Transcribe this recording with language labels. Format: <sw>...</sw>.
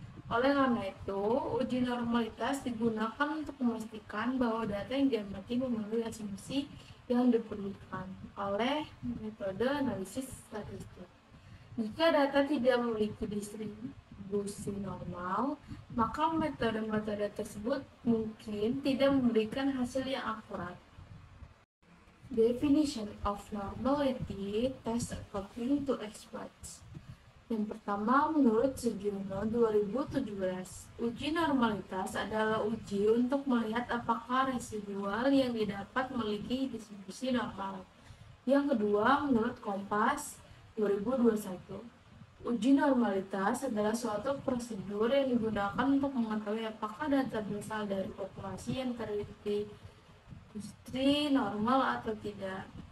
<id>Oleh karena itu, uji normalitas digunakan untuk memastikan bahwa data yang diamati memenuhi asumsi yang diperlukan oleh metode analisis statistik. Jika data tidak memiliki distribusi normal, maka metode-metode tersebut mungkin tidak memberikan hasil yang akurat.</id> <en>Definition of normality test according to experts.</en> <id>Yang pertama, menurut Sugiono 2017, uji normalitas adalah uji untuk melihat apakah residual yang didapat memiliki distribusi normal. Yang kedua, menurut Kompas 2021, uji normalitas adalah suatu prosedur yang digunakan untuk mengetahui apakah data berasal dari populasi yang terdistribusi normal atau tidak.</id>